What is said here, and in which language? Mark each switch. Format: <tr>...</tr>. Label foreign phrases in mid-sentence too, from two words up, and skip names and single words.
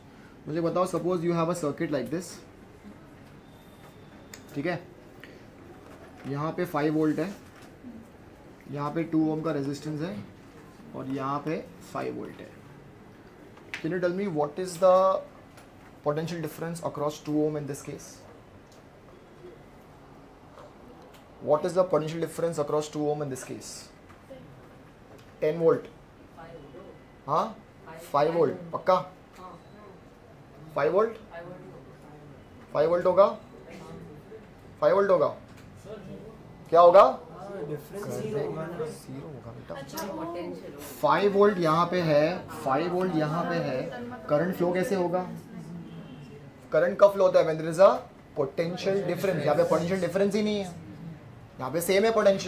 <hi>मुझे बताओ,</hi> <en>suppose you have a circuit like this.</en> <hi>ठीक है, यहाँ पे 5 वोल्ट है, यहाँ पे 2 ओम का रेजिस्टेंस है और यहाँ पे 5 वोल्ट है।</hi> <en>can you tell me what is the potential difference across 2 ohm in this case? What is the potential difference across 2 ohm in this case?</en> <hi>10 volt. हाँ 5 volt पक्का? 5 volt? 5 volt होगा? 5 volt होगा? क्या होगा? 5 वोल्ट यहाँ पे है, 5 वोल्ट यहाँ पे है।</hi> <en>current flow</en> <hi>कैसे होगा? करंट कब फ्लो होता है?</hi> <en>when there is a potential difference.</en> <hi>यहाँ पे</hi> <en>potential difference</en> <hi>ही नहीं है, यहाँ पे सेम है पोटेंशियल।</hi>